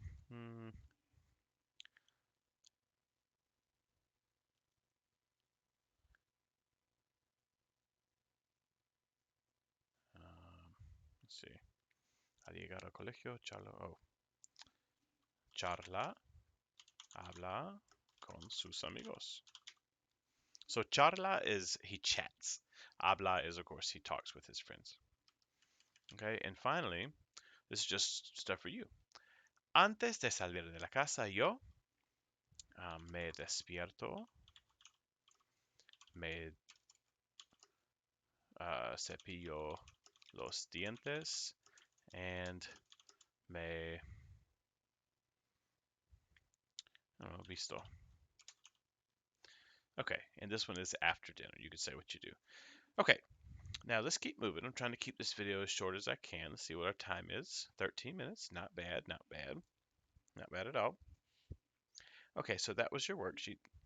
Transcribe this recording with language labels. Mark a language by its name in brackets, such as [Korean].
[English] Mm, let's see. [Spanish] Al llegar al colegio, charla, habla con sus amigos. [English] So charla is he chats. Habla is, of course, he talks with his friends. Okay, and finally, this is just stuff for you. [Spanish] Antes de salir de la casa, yo me despierto, me cepillo los dientes, and me visto. [English] Okay, and this one is after dinner. You can say what you do. Okay, now let's keep moving. I'm trying to keep this video as short as I can. Let's see what our time is. 13 minutes. Not bad, not bad. Not bad at all. Okay, so that was your worksheet.